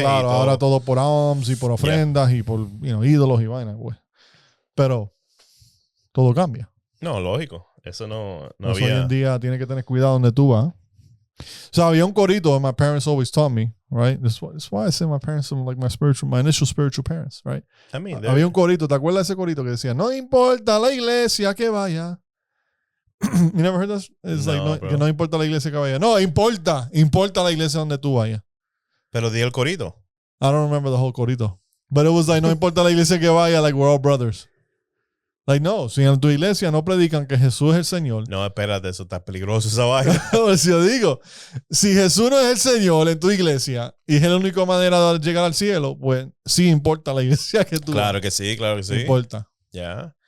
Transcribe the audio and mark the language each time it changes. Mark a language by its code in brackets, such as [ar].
[es] Claro, ahora todo por alms y por ofrendas y por ídolos y vainas, pues. Pero todo cambia. No, lógico. Eso no pues había. Hoy en día tienes que tener cuidado donde tú vas. [en] So [es] había un corito, [en] my parents always taught me, right? That's why I say my parents are like my initial spiritual parents, right? I mean, [es] había un corito, ¿te acuerdas de ese corito que decía, no importa la iglesia que vaya? [en] You never heard this? It's [es] que no importa la iglesia que vaya. No, importa la iglesia donde tú vayas. Pero di el corito. [en] I don't remember the whole corito. But it was like, [es] no importa la iglesia que vaya, [en] like we're all brothers. Like, [es] no, si en tu iglesia no predican que Jesús es el Señor. No, espérate, eso está peligroso esa vaina. Si yo digo, si Jesús no es el Señor en tu iglesia y es la única manera de llegar al cielo, pues sí importa la iglesia que tú Claro que sí, claro que sí. Importa. Ya.